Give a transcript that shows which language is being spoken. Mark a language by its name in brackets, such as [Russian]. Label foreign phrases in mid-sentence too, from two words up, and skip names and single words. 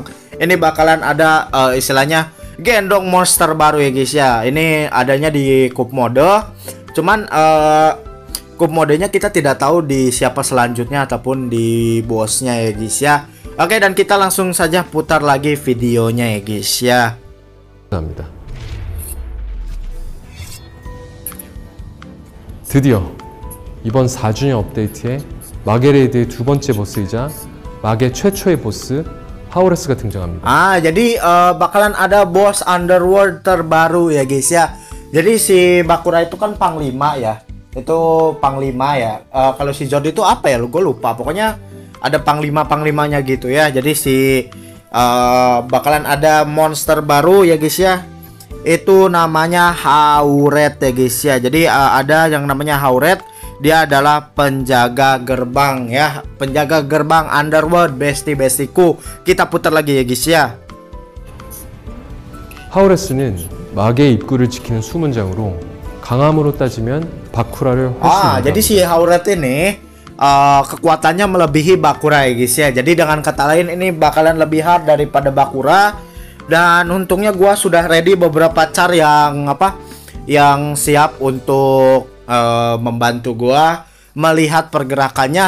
[Indonesian] Ini bakalan ada istilahnya gendong monster baru ya guys ya. Ini adanya di [English] cup mode. [Indonesian] Cuman [English] cup modenya [Indonesian] kita tidak tahu di siapa selanjutnya ataupun di bosnya ya guys ya. Oke, dan kita langsung saja putar lagi videonya ya guys ya. [Korean] 합니다. 드디어 이번 4주년 업데이트에 마게레이드의 두 번째 보스이자 마게 최초의 보스 하우레스가 등장합니다. [Indonesian] Jadi bakalan ada bos underworld terbaru ya guys ya. Jadi si Bakura itu kan panglima ya. Itu panglima ya. Kalau si Zord itu apa ya? Gue lupa. Pokoknya ada panglimanya gitu ya. Jadi si bakalan ada monster baru ya guys ya. Itu namanya Hauret ya guys ya. Jadi ada yang namanya Hauret. Dia adalah penjaga gerbang ya. Penjaga gerbang underworld bestiku. Kita putar lagi ya guys ya. [Korean] 하우레스는 마계의 입구를 지키는 수문장으로 강함으로 따지면 바쿠라를 훨씬 [Indonesian] jadi si Hauret ini kekuatannya melebihi Bakura ya guys ya. Jadi dengan kata lain ini bakalan lebih hard daripada Bakura. Dan untungnya gua sudah ready beberapa char yang siap untuk membantu gua melihat pergerakannya.